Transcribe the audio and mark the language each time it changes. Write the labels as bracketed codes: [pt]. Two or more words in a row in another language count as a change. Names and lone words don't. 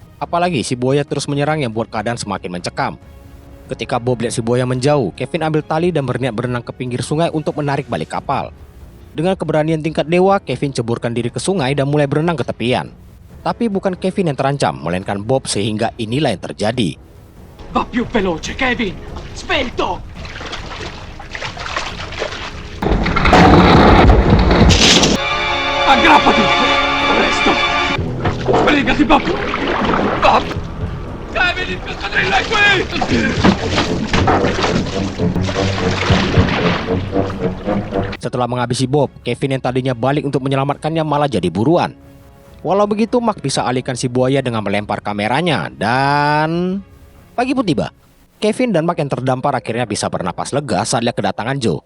[id] Apalagi si buaya terus menyerang yang buat keadaan semakin mencekam. Ketika Bob lihat si buaya menjauh, Kevin ambil tali dan berniat berenang ke pinggir sungai untuk menarik balik kapal. Dengan keberanian tingkat dewa, Kevin ceburkan diri ke sungai dan mulai berenang ke tepian. Tapi bukan Kevin yang terancam, melainkan Bob, sehingga inilah yang terjadi. [it] Va più veloce, Kevin! Svelto! Aggrappati! Presto! Sbrigati, Bob! Bob! Kevin, il coccodrillo è qui! [id] Setelah menghabisi Bob, Kevin yang tadinya balik untuk menyelamatkannya malah jadi buruan. Walau begitu, Mark bisa alihkan si buaya dengan melempar kameranya dan... Pagi pun tiba. Kevin dan Mark yang terdampar akhirnya bisa bernapas lega saat lihat kedatangan Joe.